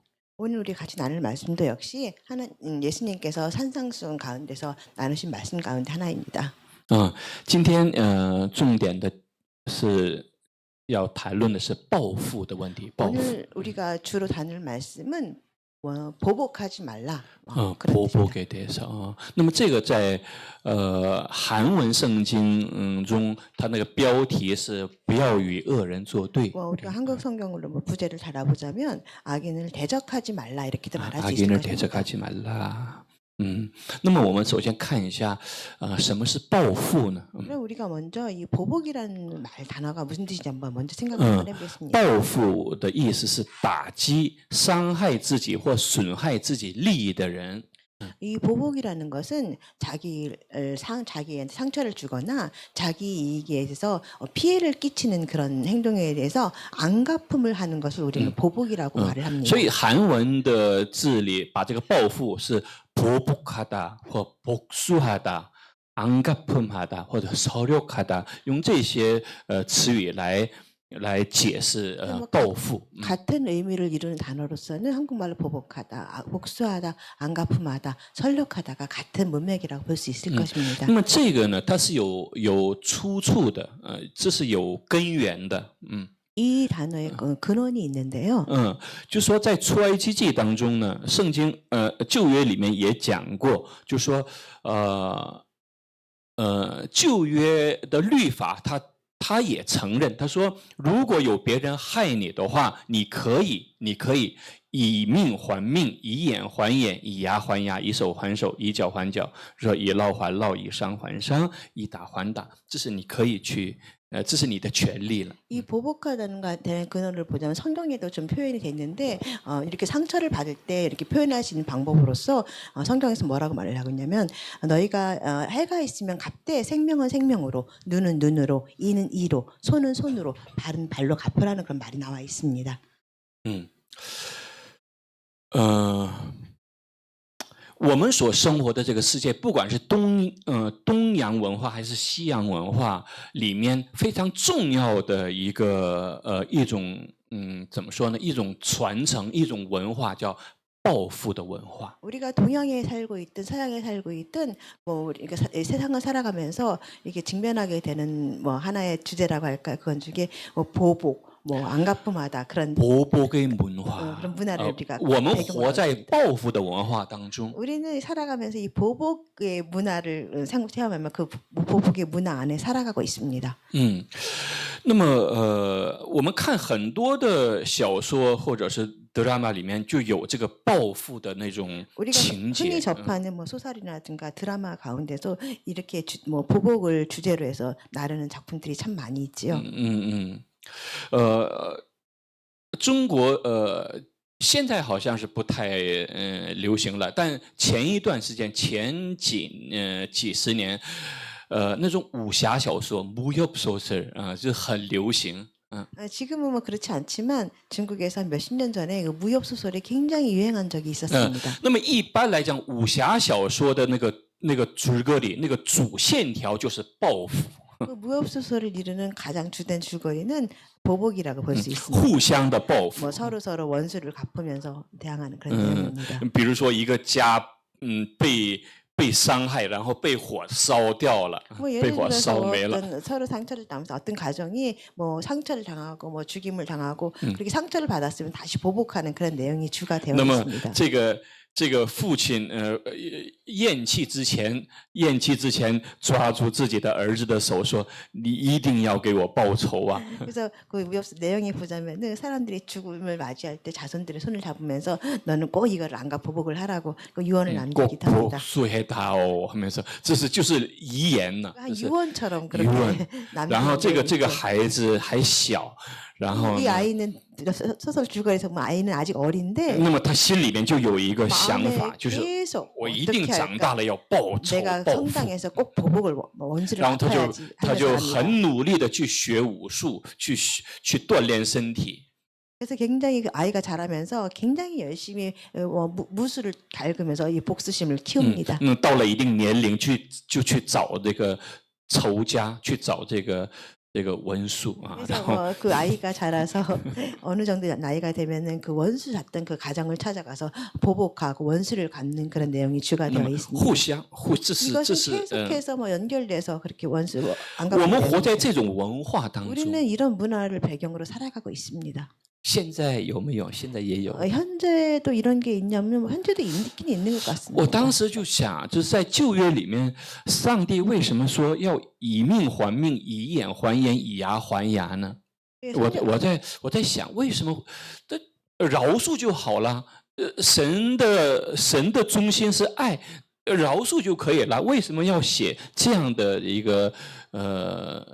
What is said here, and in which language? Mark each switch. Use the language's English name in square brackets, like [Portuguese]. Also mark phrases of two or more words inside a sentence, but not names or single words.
[Korean] 오늘 우리 같이 나눌 말씀도 역시 예수님께서 산상수훈 가운데서 나누신 말씀 가운데 하나입니다. [Chinese] 今天重点的是要谈论的是报复的问题。报复。 [Korean] 오늘 우리가 주로 다룰 말씀은 보복하지 말라. 보복에 대해서. [Chinese] 那么这个在韩文圣经中，它那个标题是不要与恶人作对。 [Korean] 우리가 한국 성경으로 부제를 달아보자면 악인을 대적하지 말라 이렇게도 말할 수 있을 악인을 것입니다. 대적하지 말라. [Chinese] 那么我们首先看一下什么是报复呢？ [Korean] 그럼 우리가 먼저 이 보복이라는 말 단어가 무슨 뜻인지 한번 먼저 생각을 해보겠습니다. [Chinese] 报复的意思是打击、伤害自己或损害自己利益的人。 [Korean] 이 보복이라는 것은 자기한테 상처를 주거나 자기 이익에 대해서 피해를 끼치는 그런 행동에 대해서 안갚음을 하는 것을 우리는 보복이라고 말을 합니다. [Chinese] 所以韩文的字里把这个报复是 보복하다或 [Korean] 복수하다, 안갚음하다 [Chinese] 或者서력하다,用这些词语来解释报复。 [Korean] 같은 의미를 이루는 단어로서는 한국말로 보복하다, 복수하다, 안갚음하다, 설력하다가 같은 문맥이라고 볼 수 있을 것입니다. [Chinese] 那么这个呢，它是有出处的，这是有根源的， [Korean] 이 단어의 근원이 있는데요. [Chinese] 就说在出埃及记当中呢，圣经旧约里面也讲过，就说旧约的律法他也承认，他说如果有别人害你的话，你可以以命还命，以眼还眼，以牙还牙，以手还手，以脚还脚，说以烙还烙，以伤还伤，以打还打，这是你可以去，这是你的权利了。 [Korean] 이 보복하다는 것에 대한 근원을 보자면 성경에도 좀 표현이 돼 있는데 이렇게 상처를 받을 때 이렇게 표현할 수 있는 방법으로서 성경에서 뭐라고 말을 하고 있냐면 너희가 해가 있으면 갚되 생명은 생명으로 눈은 눈으로 이는 이로 손은 손으로 발은 발로 갚으라는 그런 말이 나와 있습니다. [Chinese] 我们所生活的这个世界，不管是东洋文化还是西洋文化里面非常重要的一种怎么说呢？一种传承，一种文化叫报复的文化。 [Korean] 우리가 동양에 살고 있든 서양에 살고 있든 뭐 우리가 세상을 살아가면서 이게 직면하게 되는 뭐 하나의 주제라고 할까 그건 중에 뭐 보복 뭐 안갚음하다 그런 [Chinese] 波波跟文化， [Korean] 그런 문화를 우리가 [Chinese] 我们 [Korean] 배경으로 [Chinese] 活在 [Korean] 하고 있습니다. [Chinese] 报复的文化当中。 [Korean] 우리는 살아가면서 이 보복의 문화를 체험하면 그 보복의 문화 안에 살아가고 있습니다. [Chinese] 那么我们看很多的小说或者是 드라마 里面就有这个报复的那种 [Korean] 우리가 [Chinese] 情节。 [Korean] 흔히 접하는 뭐 소설이라든가 드라마 가운데서 이렇게 뭐 보복을 주제로 해서 나르는 작품들이 참 많이 있지요. [Chinese] 中国现在好像是不太流行了，但前一段时间前几十年，那种武侠小说 [Korean] 무협 소설 [Chinese] 就很流行。 [Korean] 지금은 뭐 그렇지 않지만 중국에서 몇십 년 전에 그 무협 소설이 굉장히 유행한 적이 있었습니다. [Chinese] 那么一般来讲，武侠小说的那个줄거리，那个主线条就是报复。 [Korean] 그 무협 소설을 이루는 가장 주된 줄거리는 보복이라고 볼 수 있습니다. [Chinese] 互相的报复。 [Korean] 뭐 서로 원수를 갚으면서 대항하는 그런 내용입니다. [Chinese] 比如说一个家被伤害，然后被火烧掉了， [Korean] 뭐 [Chinese] 被 [Korean] 예를 [Chinese] 火 [Korean] 들어서 [Chinese] 烧没了。 [Korean] 어떤 서로 상처를 당하면서 어떤 가정이 뭐 상처를 당하고 뭐 죽임을 당하고 그렇게 상처를 받았으면 다시 보복하는 그런 내용이 주가 되어 [Chinese] 那么 [Korean] 있습니다. [Chinese] 这个父亲咽气之前抓住自己的儿子的手说：“你一定要给我报仇啊！” [Korean] 그래서 그 무협 내용이 보자면은 사람들이 죽음을 맞이할 때 자손들의 손을 잡으면서 너는 꼭 이걸 안가 보복을 하라고 그 유언을 꼭 남기기도 합니다. 복수해다오 하면서 [Chinese] 这是就是遗言呢。 [Korean] 한 유언처럼 유언. 그렇게 [Chinese] 然后这个 [Korean] 남기는 [Chinese] 孩子还小，然后 [Korean] 이 아이는 소설 줄거리에서 뭐 아이는 아직 어린데 [Chinese] 那么他心里面就有一个想 [Korean] 마음에 [Chinese] 法，就是 [Korean] 계속 [Chinese] 我一定 [Korean] 어떻게 [Chinese] 长大 [Korean] 할까? [Chinese] 了要报仇 [Korean] 내가 [Chinese] 报复。 [Korean] 성장해서 꼭 보복을 원수를 [Chinese] 然后他 [Korean] 갚아야지 [Chinese] 就 [Korean] 하면서 합니다. [Chinese] 很努力的去学武术，去锻炼身体。 [Korean] 그래서 굉장히 그 아이가 자라면서 굉장히 열심히 무술을 갉으면서 이 복수심을 키웁니다. [Chinese] 到了一定年龄就去找这个仇家，去找这个文书啊。 [Korean] 그래서 [Chinese] 然后 [Korean] 그 아이가 자라서 어느 정도 나이가 되면은 그 원수 잤던 그 가정을 찾아가서 보복하고 원수를 갚는 그런 내용이 주가 되어 있습니다. [Chinese] 这是 [Korean] 이것은 계속해서 뭐 연결돼서 그렇게 원수로 안 [Chinese] 我们 [Korean] 갚는 [Chinese] 活在 [Korean] 내용입니다. [Chinese] 这种文化当中。 [Korean] 우리는 이런 문화를 배경으로 살아가고 있습니다. [Chinese] 现在有没有？现在也有。 [Korean] 현재도 이런 게 있냐면 현재도 있긴 있는 것 [Chinese] 我 [Korean] 같습니다. [Chinese] 当时就想，就是在旧约里面，上帝为什么说要以命还命，以眼还眼，以牙还牙呢？我在想，为什么饶恕就好了？神的中心是爱，饶恕就可以了，为什么要写这样的一个这个规条呢？